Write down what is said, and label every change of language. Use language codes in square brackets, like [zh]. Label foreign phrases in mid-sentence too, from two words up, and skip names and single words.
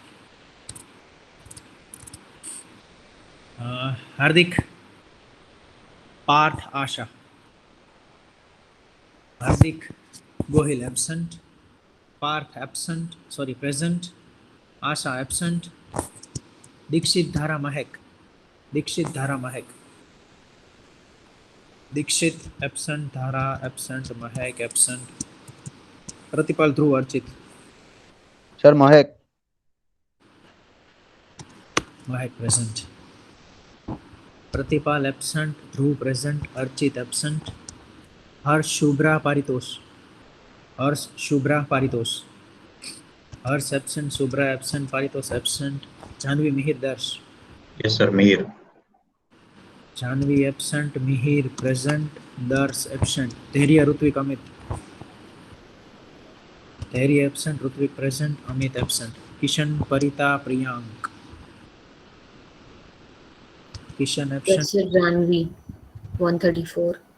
[en] Hardik, Parth, Asha. Hardik, Gohil absent. Parth absent. Sorry, present. Asha absent. Dikshit Dhara Mahek. Dikshit Dhara Mahek. Dikshit absent. Dhara absent. Mahek absent. Pratipal Dhruv Archit. Sir Mahek. Mahek present. Pratipal absent. Dhruv present. Archit absent. Harsh Shubhra Paritosh. Harsh Shubhra Paritosh. Harsh absent. Shubhra absent. Paritosh absent. Janvi Mihir Darsh. Yes, sir, Mihir. Janvi absent. Mihir present. Darsh absent. Dhairia Rutvik Amit. Dhairia absent. Rutvik present. Amit absent. Kishan Parita Priyank. Kishan absent. Yes, sir, Janvi, 134.